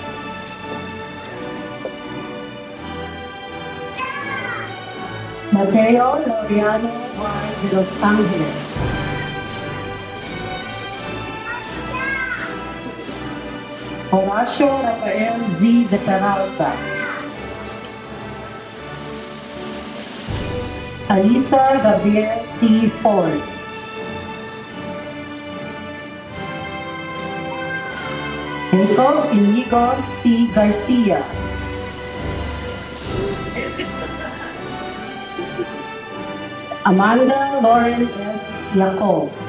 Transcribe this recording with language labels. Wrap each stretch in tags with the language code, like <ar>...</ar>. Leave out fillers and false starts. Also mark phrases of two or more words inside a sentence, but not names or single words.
<en>Mateo Laureano Y. de Los Angeles. Horacio Rafael Z. de Peralta. Alisa Gabriel T. Ford. Jacob Inigo C. Garcia. Amanda Lauren S. Yacob.</en>